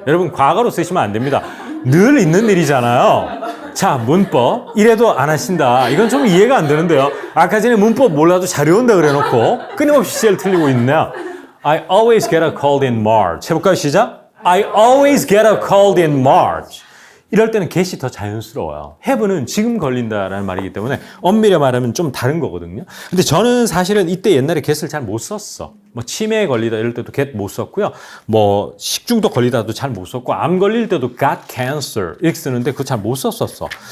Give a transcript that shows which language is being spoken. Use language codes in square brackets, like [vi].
[ko] 여러분 과거로 쓰시면 안 됩니다. 늘 있는 일이잖아요. 자, 문법 이래도 안 하신다. 이건 좀 이해가 안 되는데요. 아까 전에 문법 몰라도 잘 외운다 그래놓고 끊임없이 제일 틀리고 있네요. [en] I always get a cold in March. [ko] 해볼까요? 시작. [en] I always get a cold in March. [ko] 이럴 때는 get이 더 자연스러워요. have는 지금 걸린다라는 말이기 때문에 엄밀히 말하면 좀 다른 거거든요. 근데 저는 사실은 이때 옛날에 get을 잘 못 썼어. 뭐 치매에 걸리다 이럴 때도 get 못 썼고요. 뭐 식중독 걸리다도 잘 못 썼고 암 걸릴 때도 [en] got cancer [ko] 이렇게 쓰는데 그거 잘 못 썼었어.